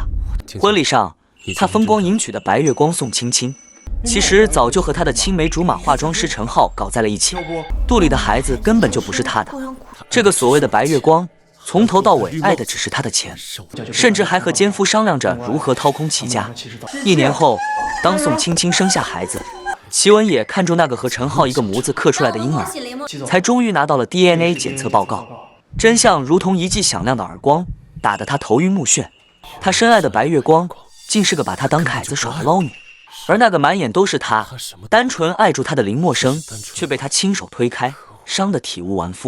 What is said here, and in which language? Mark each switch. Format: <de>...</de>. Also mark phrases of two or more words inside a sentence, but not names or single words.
<zh>婚禮上，他風光迎娶的白月光宋青青，其實早就和他的青梅竹馬化妝師陳浩搞在了一起，肚裡的孩子根本就不是他的。這個所謂的白月光，從頭到尾愛的只是他的錢，甚至還和奸夫商量着如何掏空祁家。1年後，當宋青青生下孩子，祁文也看中那個和陳浩一個模子刻出來的嬰兒，才終於拿到了 DNA 檢測報告。真相如同一記響亮的耳光，打得他頭暈目眩。他深愛的白月光，竟是個把他當凱子耍的撈女，而那個滿眼都是他、單純愛住他的林默生，卻被他親手推開，傷得體無完膚。</zh>